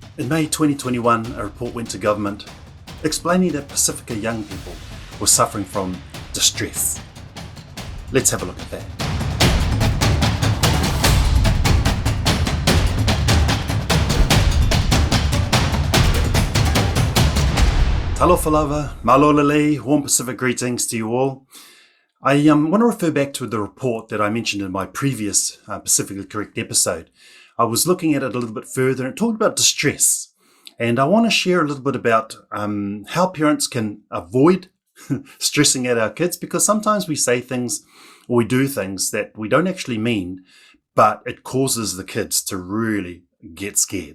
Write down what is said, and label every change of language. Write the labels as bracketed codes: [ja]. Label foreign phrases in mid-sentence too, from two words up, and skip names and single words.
[en] In May 2021, a report went to government explaining that Pasifika young people were suffering from distress. Let's have a look at that. [sm] Talofa lava, malolele, [en] warm Pacific greetings to you all. I want to refer back to the report that I mentioned in my previous Pacifically Correct episode. I was looking at it a little bit further and it talked about distress. And I want to share a little bit about how parents can avoid stressing at our kids, because sometimes we say things or we do things that we don't actually mean, but it causes the kids to really get scared.